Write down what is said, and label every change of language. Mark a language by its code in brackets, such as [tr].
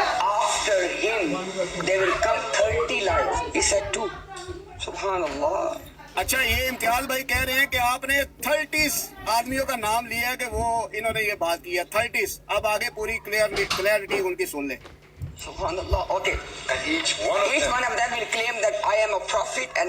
[en] After him, there will come 30 lives. He said 2. Subhanallah. [hi] अच्छा, ये इम्तियाज भाई कह रहे हैं कि आपने 30 आदमियों का नाम लिया है कि वो इन्होंने ये बात की है 30। अब आगे पूरी क्लियरिटी उनकी सुन ले। [en] Subhanallah. Okay. Each one of them will claim that I am a prophet and a